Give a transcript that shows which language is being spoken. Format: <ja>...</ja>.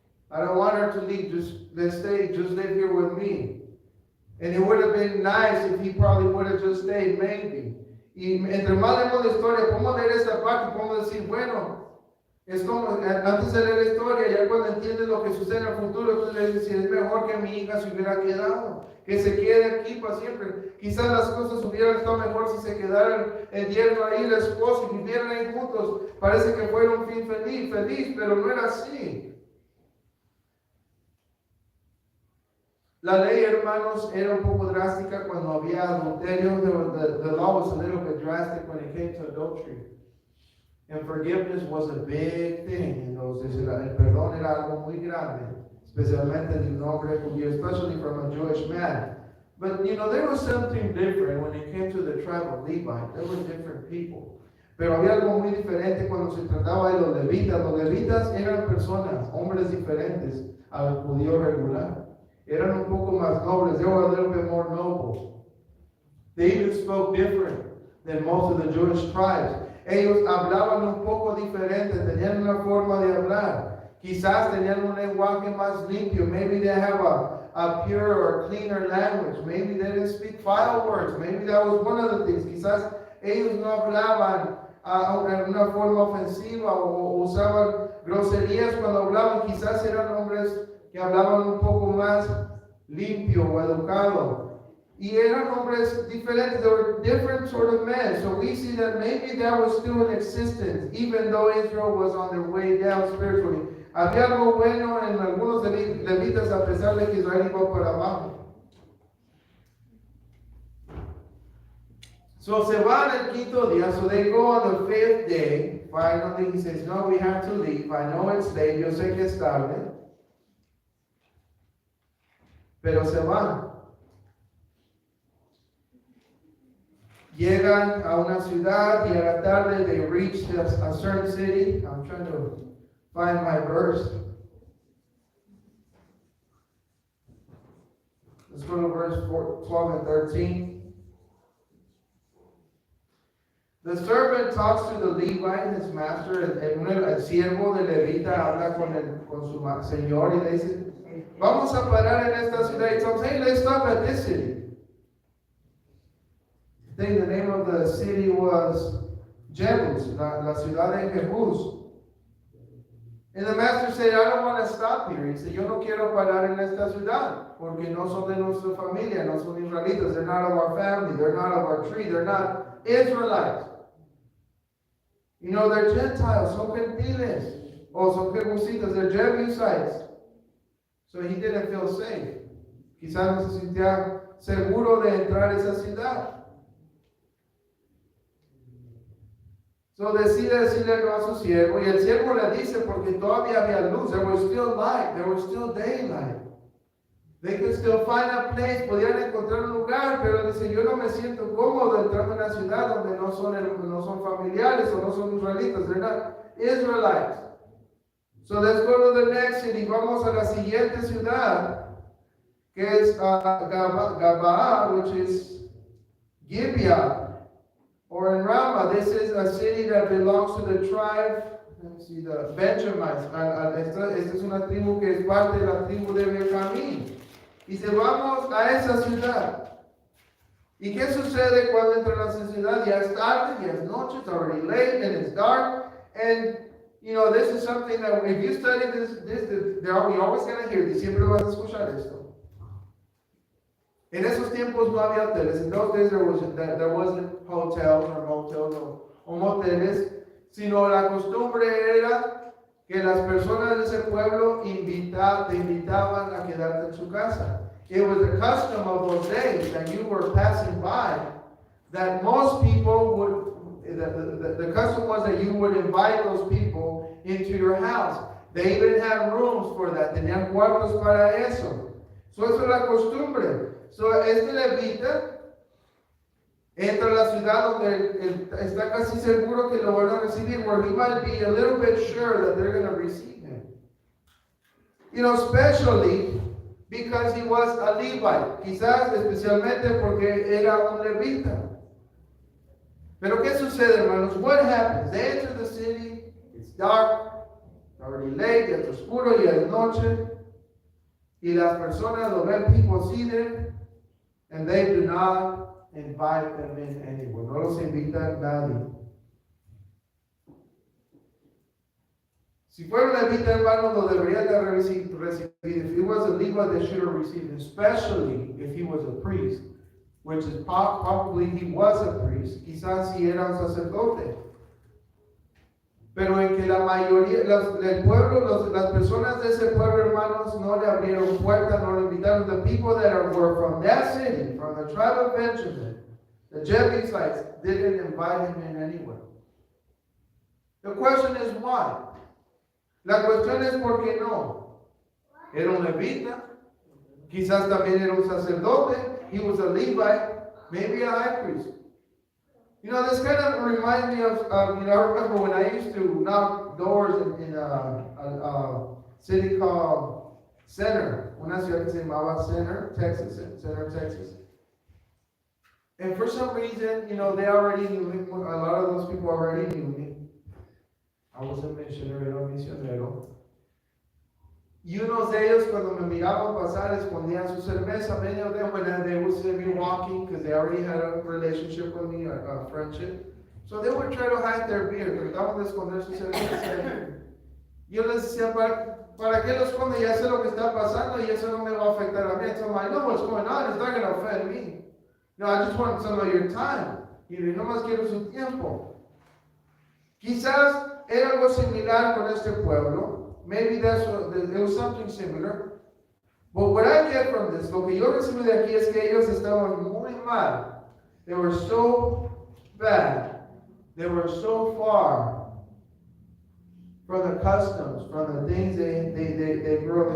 <en>I don't want her to leave. Just live here with me. And it would have been nice if he probably would have just stayed, maybe.</en> <es>Y entre más leemos la historia, podemos leer esta parte, podemos decir, bueno, es como, antes de leer la historia, ya cuando entiendes lo que sucede en el futuro, entonces le dices, es mejor que mi hija se hubiera quedado, que se quede aquí para siempre. Quizás las cosas hubieran estado mejor si se quedaran el yerno ahí, la esposa, y vivieran ahí juntos. Parece que fue un fin feliz, pero no era así. La ley, hermanos, era un poco drástica cuando había adulterio.</es> <en>The law was a little bit drastic when it came to adultery. And forgiveness was a big thing in those days.</en> <es>El perdón era algo muy grande, especialmente de un hombre judío,</es> <en>especially from a Jewish man. But, there was something different when it came to the tribe of Levi. There were different people.</en> <es>Pero había algo muy diferente cuando se trataba de los levitas. Los levitas eran personas, hombres diferentes al judío regular. Eran un poco más nobles.</es> <en>They were a little bit more noble. They even spoke different than most of the Jewish tribes.</en> <es>Ellos hablaban un poco diferente, tenían una forma de hablar. Quizás tenían un lenguaje más limpio.</es> <en>Maybe they have a pure or cleaner language. Maybe they didn't speak foul words. Maybe that was one of the things.</en> <es>Quizás ellos no hablaban en una forma ofensiva o usaban groserías cuando hablaban. Quizás eran hombres que hablaban un poco más limpio o educado. Y eran hombres diferentes.</es> <en>They were different sort of men. So we see that maybe that was still in existence, even though Israel was on their way down spiritually.</en> <es>Había algo bueno en algunos levitas a pesar de que Israel iba para abajo. So se van el quinto día.</es> <en>So they go on the fifth day. Finally he says, no, we have to leave. I know it's late.</en> <es>Yo sé que es tarde. Pero se van. llegan a una ciudad y a la tarde</es> <en>they reach a certain city. I'm trying to find my verse. Let's go to verse 12 and 13. The servant talks to the Levite, his master,</en> <es>el siervo de Levita habla con su señor y le dice, vamos a parar en esta ciudad.</es> <en>He tells him, hey, let's stop at this city. I think the name of the city was Jezreel,</en> <es>la ciudad de Jesús.</es> <en>And the master said, I don't want to stop here. He said,</en> <es>yo no quiero parar en esta ciudad, porque no son de nuestra familia, no son israelitas.</es> <en>They're not of our family, they're not of our tree, they're not Israelites. You know, they're Gentiles,</en> <es>son gentiles, o son jebusitas,</es> <en>they're Jebusites. So he didn't feel safe.</en> <es>Quizás no se sentía seguro de entrar a esa ciudad. So decide decirle no a su siervo, y el siervo le dice porque todavía había luz,</es> <en>there was still light, there was still daylight. They could still find a place,</en> <es>podían encontrar un lugar, pero dice, yo no me siento cómodo entrando en una ciudad donde no son familiares o no son israelitas,</es> <en>they're not Israelites. So let's go to the next city,</en> <es>vamos a la siguiente ciudad, que es Gabaa,</es> <en>which is Gibeah. Or in Ramah, this is a city that belongs to the tribe, let me see, the Benjamites.</en> <es>Esta es una tribu que es parte de la tribu de Benjamín. Y se vamos a esa ciudad. ¿Y qué sucede cuando entran a esa ciudad? Ya es tarde, ya es noche,</es> <en>it's already late, and it's dark. And, you know, this is something that if you study this you're always going to hear this.</en> <es>Siempre vas a escuchar esto. En esos tiempos no había hoteles.</es> <en>In those days there wasn't hotels or motels</en> <es>o moteles, sino la costumbre era que las personas de ese pueblo te invitaban a quedarte en su casa.</es> <en>It was the custom of those days that you were passing by, that most people would, the custom was that you would invite those people into your house. They even had rooms for that.</en> <es>Tenían cuartos para eso. So eso es la costumbre. So, este levita entra a la ciudad donde está casi seguro que lo van a recibir,</es> <en>where he might be a little bit sure that they're going to receive him. You know, especially because he was a Levite,</en> <es>quizás especialmente porque era un levita. Pero ¿qué sucede, hermanos?</es> <en>What happens? They enter the city, it's dark, already late,</en> <es>ya es oscuro, ya es noche, y las personas lo ven,</es> <en>people see them, and they do not invite them in anywhere.</en> <es>No los invitan nadie. Si fuera un levita, hermano, lo deberían de recibir.</es> <en>If he was a Levite, they should have received him, especially if he was a priest, which is probably he was a priest.</en> <es>Quizás si era un sacerdote. Pero en que la mayoría del pueblo, las personas de ese pueblo, hermanos, no le abrieron puertas, no le invitaron.</es> <en>The people that were from that city, from the tribe of Benjamin, the Jebusites, didn't invite him in anywhere. The question is why?</en> <es>La cuestión es por qué no. Era un levita, quizás también era un sacerdote,</es> <en>he was a Levite, maybe a high priest. You know, this kind of reminds me of, you know, I remember when I used to knock doors in a city called Center,</en> <es>una ciudad que se llamaba Center,</es> <en>Texas. And for some reason, you know, they already knew me. A lot of those people already knew me. I was a missionary,</en> <es>era un misionero. Y unos de ellos, cuando me miraban pasar, escondían su cerveza.</es> <en>Many of them, when they would see me walking, because they already had a relationship with me, a friendship. So they would try to hide their beer.</en> <es>Trataban de esconder su cerveza. Yo les decía, ¿para qué lo esconde? Ya sé lo que está pasando y eso no me va a afectar a mí.</es> <en>So I know what's going on. It's not going to offend me. No, I just want some of your time.</en> <es>Y no más quiero su tiempo. Quizás era algo similar con este pueblo.</es> <en>Maybe it was something similar. But what I get from this,</en> <es>lo que yo recibo de aquí es que ellos estaban muy mal.</es> <en>They were so bad. They were so far from the customs, from the things they grew up.</en>